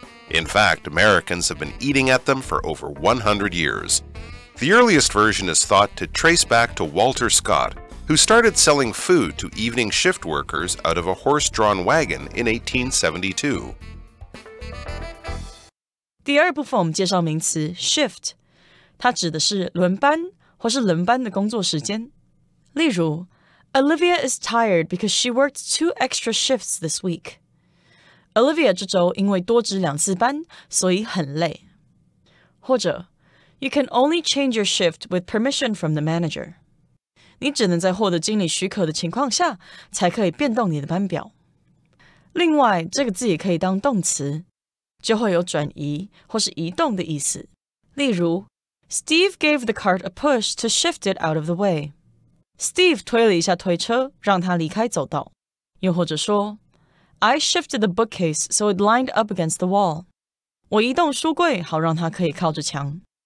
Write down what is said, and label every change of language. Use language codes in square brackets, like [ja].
[en] In fact, Americans have been eating at them for over 100 years. The earliest version is thought to trace back to Walter Scott, who started selling food to evening shift workers out of a horse-drawn wagon in 1872. [zh] 第二部分我们介绍名词 shift， 它指的是轮班或是轮班的工作时间。例如 [en] Olivia is tired because she worked 2 extra shifts this week. [zh] Olivia 这周因为多值2次班，所以很累。或者 [en] You can only change your shift with permission from the manager. [zh] 你只能在获得经理许可的情况下，才可以变动你的班表。另外，这个字也可以当动词，就会有转移或是移动的意思。例如 [en] Steve gave the cart a push to shift it out of the way. [zh] Steve 推了一下推车，让它离开走道。又或者说 [en] I shifted the bookcase so it lined up against the wall. [zh] 我移动书柜，好让它可以靠着墙。